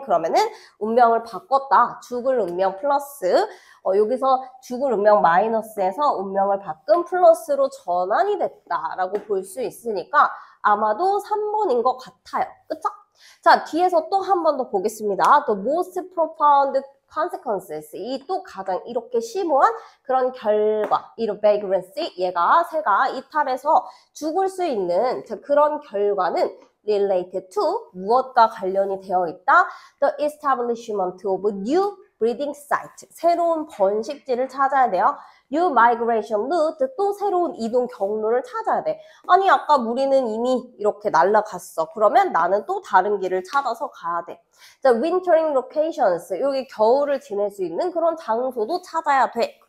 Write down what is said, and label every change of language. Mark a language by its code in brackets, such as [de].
[ko] 그러면은 운명을 바꿨다. 죽을 운명 플러스 여기서 죽을 운명 마이너스에서 운명을 바꾼 플러스로 전환이 됐다라고 볼 수 있으니까 아마도 3번인 것 같아요. 그쵸? 자, 뒤에서 또 한 번 더 보겠습니다. [en] The most profound consequences. [ko] 이 또 가장 이렇게 심오한 그런 결과. 이 vagrancy, 새가 이탈해서 죽을 수 있는 그런 결과는 [en] related to, [ko] 무엇과 관련이 되어 있다? [en] The establishment of new breeding site. [ko] 새로운 번식지를 찾아야 돼요. [en] New migration route, [ko] 또 새로운 이동 경로를 찾아야 돼. 아니 아까 우리는 이미 이렇게 날아갔어. 그러면 나는 또 다른 길을 찾아서 가야 돼. 자, [en] wintering locations, [ko] 여기 겨울을 지낼 수 있는 그런 장소도 찾아야 돼.